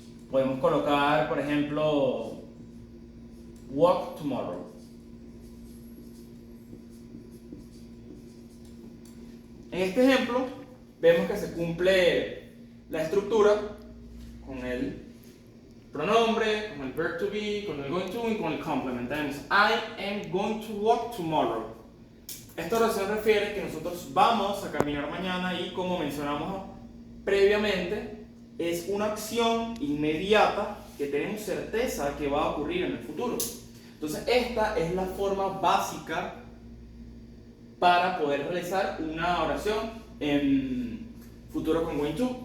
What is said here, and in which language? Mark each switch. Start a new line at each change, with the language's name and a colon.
Spanish: Podemos colocar, por ejemplo,
English: walk tomorrow.
Spanish: En este ejemplo, vemos que se cumple la estructura con el pronombre, con el
English: verb to be,
Spanish: con el going to y con el complement. Tenemos
English: I am going to walk tomorrow.
Spanish: Esta oración refiere que nosotros vamos a caminar mañana y, como mencionamos previamente, es una acción inmediata que tenemos certeza que va a ocurrir en el futuro. Entonces, esta es la forma básica para poder realizar una oración en futuro con going to.